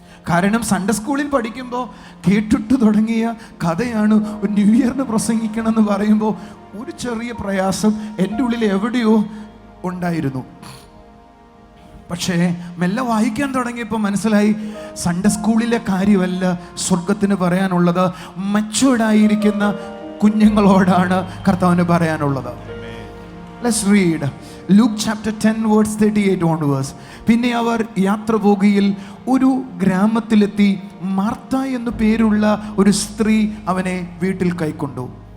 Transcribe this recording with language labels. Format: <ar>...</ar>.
<ml>കാരണം സൺഡേ സ്കൂളിൽ പഠിക്കുമ്പോൾ കേട്ടിട്ട് തുടങ്ങിയ കഥയാണ് ഒരു ന്യൂ ഇയറിന് പ്രസംഗിക്കണം എന്ന് പറയുമ്പോൾ ഒരു ചെറിയ പ്രയാസം എൻ്റെ ഉള്ളിൽ എവിടെയോ ഉണ്ടായിരുന്നു. പക്ഷേ മെല്ലെ വായിക്കാൻ തുടങ്ങിയപ്പോൾ മനസ്സിലായി, സൺഡേ സ്കൂളിലെ കാര്യമല്ല സ്വർഗത്തിന് പറയാനുള്ളത്, മച്ചുവേർഡായിരിക്കുന്ന കുഞ്ഞുങ്ങളോടാണ് കർത്താവിന് പറയാനുള്ളത്.</ml> <en>Let's read Luke chapter 10 verse 38 onwards.</en> <ml>പിന്നെ അവർ യാത്ര പോകുകയിൽ ഒരു ഗ്രാമത്തിലെത്തി മാർത്ത എന്നു പേരുള്ള ഒരു സ്ത്രീ അവനെ വീട്ടിൽ കൈക്കൊണ്ടു.</ml>